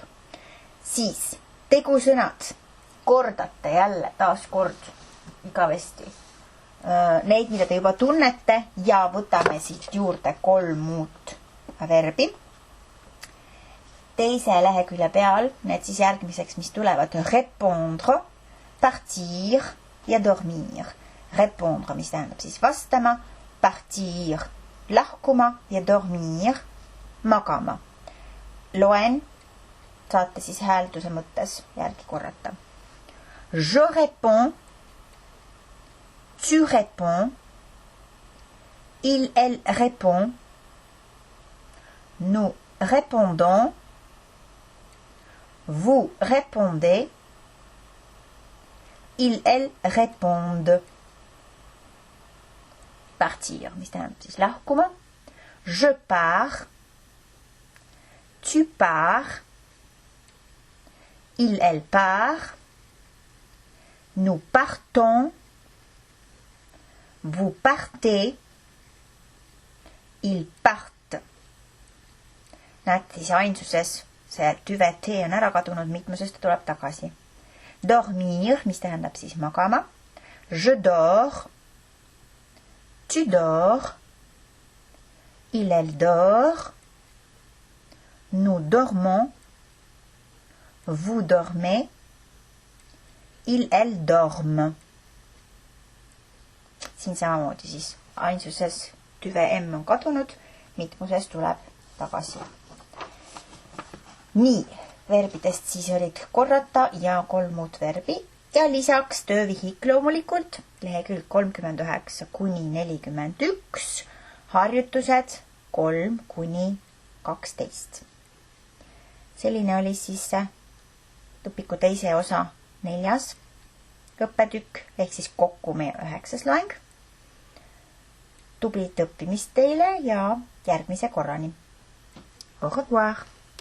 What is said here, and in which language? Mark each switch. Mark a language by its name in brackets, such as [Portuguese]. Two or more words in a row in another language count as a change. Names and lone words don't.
[Estonian] Siis tegusõnad kordate jälle taas kord igavesti. Neid, mida te juba tunnete ja võtame siit juurde 3 muud verbi. Teise lehekülje peal, need siis järgmiseks, mis tulevad [French] répondre, partir [Estonian] ja dormir. Répondre, mis tähendab siis vastama, partir, lahkuma ja dormir, magama. Loen, saate siis häälduse mõttes järgi korrata. [French] Je réponds, tu réponds, il, elle répond, nous répondons, vous répondez, il, elle répondent. [Estonian] Partir, mis tähendab siis lahkuma. [French] Je pars, tu pars, il, elle part, nous partons, vous partez, ils partent. [Estonian] Näete siis ainsuses see tüve T on ära kadunud, mitmusest ta tuleb tagasi. Dormir, mis tähendab siis magama. [French] Je dors, tu dors, il, elle dort, nous dormons, vous dormez, il, elle dorment. [Estonian] Siin samamoodi siis ainsuses tüve M on kadunud, mitmuses tuleb tagasi. Nii, verbidest siis olid korrata ja 3 muud verbi ja lisaks töövihik loomulikult, lehekülg 39 kuni 41, harjutused 3 kuni 12. Selline oli siis õpiku teise osa 4. õppetükk, ehk siis kokku meie 9. loeng. Tublit õppimist teile ja järgmise korrani. [French] Au revoir!